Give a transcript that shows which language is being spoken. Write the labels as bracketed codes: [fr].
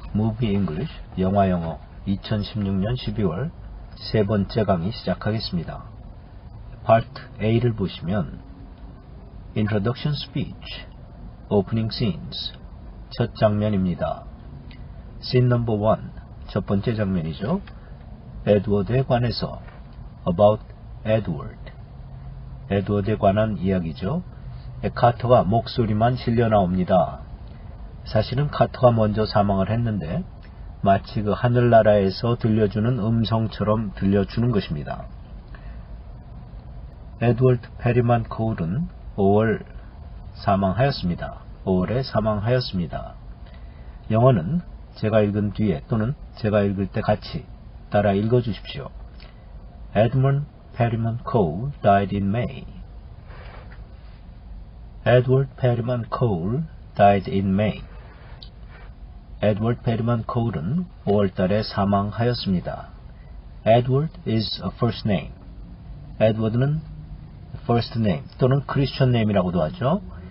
[en] Movie English, [ko] 영화 영어 2016년 12월 세 번째 강의 시작하겠습니다. Part A를 보시면 [en] Introduction Speech, Opening Scenes, [ko] 첫 장면입니다. [en] Scene number 1, [ko] 첫 번째 장면이죠. 에드워드에 관해서 [en] About Edward, [ko] 에드워드에 관한 이야기죠. 카터가 목소리만 실려 나옵니다. 사실은 카터가 먼저 사망을 했는데 마치 그 하늘나라에서 들려주는 음성처럼 들려주는 것입니다. 에드워드 페리만 코울은 5월에 사망하였습니다. 영어는 제가 읽은 뒤에 또는 제가 읽을 때 같이 따라 읽어주십시오. [en] Edmund Perryman Cole died in May. Edward Perryman Cole died in May. [ko] Edward Perryman Cole은 5월달에 사망하였습니다. [en] Edward is a first name. [ko] Edward는 first name 또는 Christian name이라고도 하죠.